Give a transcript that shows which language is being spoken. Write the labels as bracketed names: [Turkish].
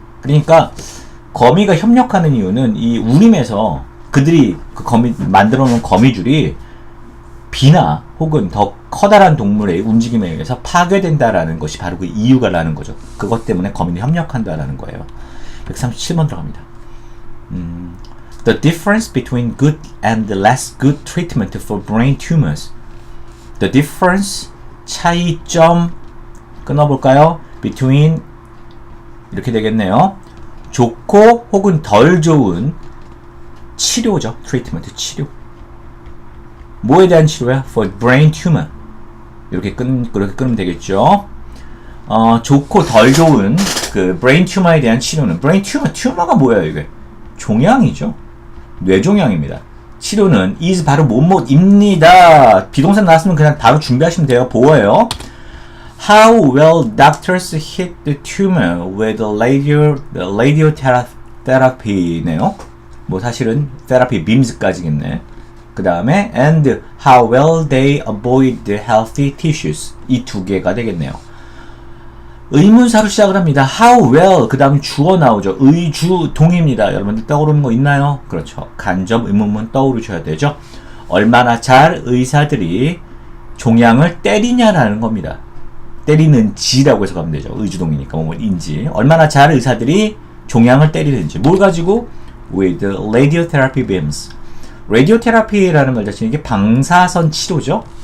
[Korean] 그러니까 거미가 협력하는 이유는 이 우림에서 그들이 그 거미 만들어 놓은 거미줄이 비나 혹은 더 커다란 동물의 움직임에 의해서 파괴된다라는 것이 바로 그 이유가라는 거죠. 그것 때문에 거미는 협력한다라는 거예요. 137번 들어갑니다. [English] The difference between good and less good treatment for brain tumors. The difference [Korean] 차이점 끊어볼까요? Between 이렇게 되겠네요. 좋고 혹은 덜 좋은 치료죠. treatment 치료. 뭐에 대한 치료야? [English] For brain tumor. [Korean] 이렇게 끊으면 되겠죠. 좋고 덜 좋은 그 brain tumor에 대한 치료는 brain tumor가 뭐예요, 이게? 종양이죠. 뇌종양입니다. 치료는 is 바로 뭐뭐입니다. 비동사 나왔으면 그냥 바로 준비하시면 돼요. 보어예요. [English] How will doctors hit the tumor with radiotherapy네요. [Korean] 뭐 사실은 [English] therapy beams [Korean] 까지겠네. 그 다음에 [English] and how will they avoid the healthy tissues [Korean] 이 두 개가 되겠네요. 의문사로 시작을 합니다. [English] How well [Korean] 그 다음 주어 나오죠. 의주동입니다. 여러분들 떠오르는 거 있나요? 그렇죠. 간접 의문문 떠오르셔야 되죠. 얼마나 잘 의사들이 종양을 때리냐라는 겁니다. 때리는지라고 해서 가면 되죠. 의주동이니까 뭐인지 얼마나 잘 의사들이 종양을 때리는지 뭘 가지고 [English] with radiotherapy beams [Korean] 라디오 테라피라는 말 자체는 이게 방사선 치료죠.